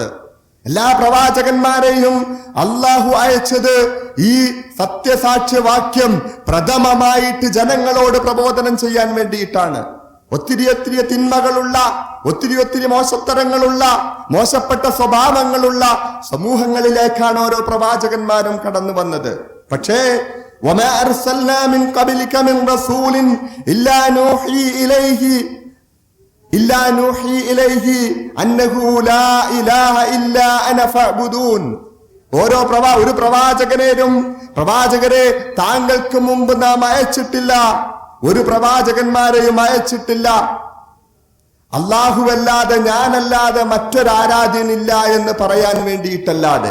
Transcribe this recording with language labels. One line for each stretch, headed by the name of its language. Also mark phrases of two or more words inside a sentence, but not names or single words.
Malayalam: എല്ലാ പ്രവാചകന്മാരെയും അല്ലാഹു അയച്ചത് ഈ സത്യസാക്ഷ്യവാക്യം പ്രഥമമായിട്ട് ജനങ്ങളോട് പ്രബോധനം ചെയ്യാൻ വേണ്ടിയിട്ടാണ്. ഒത്തിരി തിന്മകളുള്ള, ഒത്തിരി മോശത്തരങ്ങളുള്ള, മോശപ്പെട്ട സ്വഭാവങ്ങളുള്ള സമൂഹങ്ങളിലേക്കാണ് ഓരോ പ്രവാചകന്മാരും കടന്നു വന്നത്.
Arabic: പക്ഷേ وَمَا أَرْسَلْنَا مِنْ قَبْلِكَ مِنْ رَسُولٍ إِلَّا نُوحِي إِلَيْهِ أَنَّهُ لَا إِلَهَ إِلَّا أَنَا فَاعْبُدُونِ.
Malayalam: ഒരു പ്രവാചകരെ താങ്കൾക്ക് മുമ്പ് നാം അയച്ചിട്ടില്ല, ഒരു പ്രവാചകന്മാരെയും അയച്ചിട്ടില്ല, അല്ലാഹുവല്ലാതെ, ഞാനല്ലാതെ മറ്റൊരാരാധ്യനില്ല എന്ന് പറയാൻ വേണ്ടിയിട്ടല്ലാതെ.